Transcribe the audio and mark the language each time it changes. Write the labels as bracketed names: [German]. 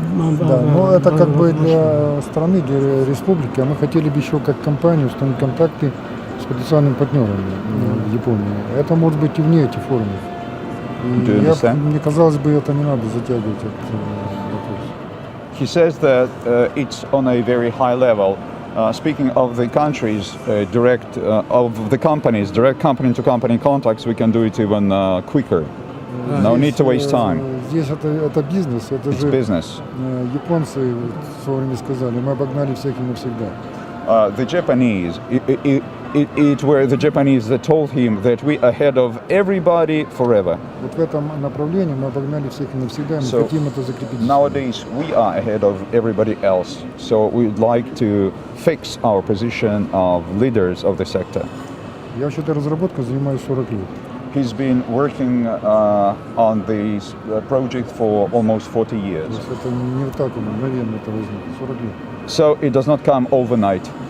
[Russian] но это как бы для страны, для республики, а мы хотели бы еще как компания установить контакты с потенциальными партнерами в Японии. Это может быть и вне этих форумов. И мне казалось бы, это не надо затягивать этот вопрос. [English] He says that it's on a very high level. Speaking of the countries, of the companies, direct company-to-company contacts, we can do it even quicker. No need to waste time. [Russian] Здесь это бизнес, это [English] It's [Russian] же [English] business. [Russian] Японцы в свое время сказали, мы обогнали всех и навсегда. [English] The Japanese, it were the Japanese that told him that we ahead of everybody forever. [Russian] Вот в этом направлении мы обогнали всех и навсегда, мы [English] So [Russian] хотим это закрепить. [English] nowadays we are ahead of everybody else. So we'd like to fix our position of leaders of the sector. [Russian] Я вообще-то разработкой занимаюсь 40 лет. [English] He's been working on this project for almost 40 years. [Russian] То есть это не вот так мгновенно это возникло, 40 лет. [English] So it does not come overnight.